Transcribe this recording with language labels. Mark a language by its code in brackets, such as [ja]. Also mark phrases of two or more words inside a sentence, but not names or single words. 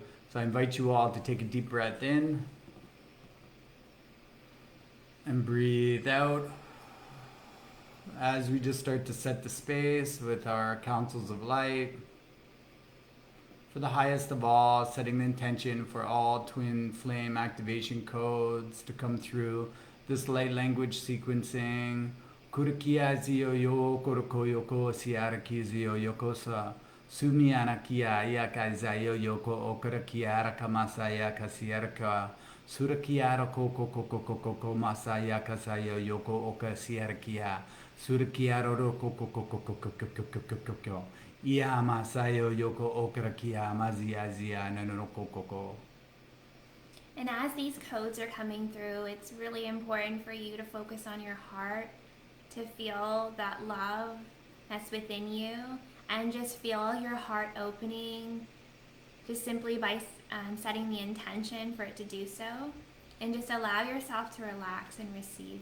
[en] So I invite you all to take a deep breath in and breathe out as we just start to set the space with our councils of light. For the highest of all, setting the intention for all twin flame activation codes to come through this light language sequencing. Kurukia zio yo koroko yoko siaraki zio yokosa. Sumi anakia yaka zayo yoko okarakia kamasaya kasiarka. Surakiara koko koko koko koko masaya kasayo yoko okasiarkia. Surakiara roko koko koko koko koko koko. Ia masayo yoko okarakia mazia zia nanoko koko. And as these codes are coming through, it's really important for you to focus on your heart, to feel that love that's within you, and just feel your heart opening just simply by setting the intention for it to do so, and just allow yourself to relax and receive.